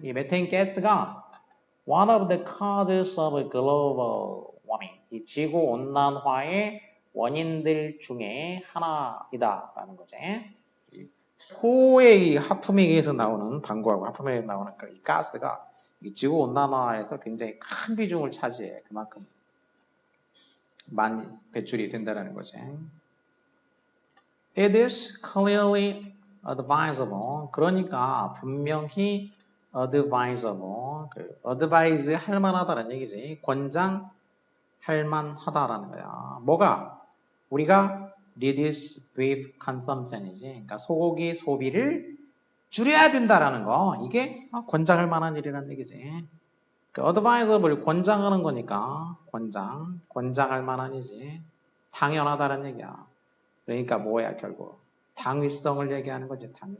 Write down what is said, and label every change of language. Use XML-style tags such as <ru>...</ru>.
<ko>이 메테인 가스가</ko> <en>one of the causes of global warming.</en> <ko>이 지구 온난화의 원인들 중에 하나이다 라는 거지. 소의 하품에 의해서 나오는 방구하고 하품에 의해서 나오는 이 가스가 이 지구 온난화에서 굉장히 큰 비중을 차지해. 그만큼 많이 배출이 된다는 거지.</ko> <en>It is clearly advisable.</en> <ko>그러니까 분명히 advisable. advise 할 만하다는 얘기지. 권장할 만하다라는 거야. 뭐가? 우리가</ko> <en>reduce beef consumption</en> <ko>이지. 그러니까 소고기 소비를 줄여야 된다라는 거. 이게 권장할 만한 일이라는 얘기지. advisable 권장하는 거니까 권장할 만한이지. 당연하다는 얘기야. 그러니까 뭐야 결국 당위성을 얘기하는 거지.</ko>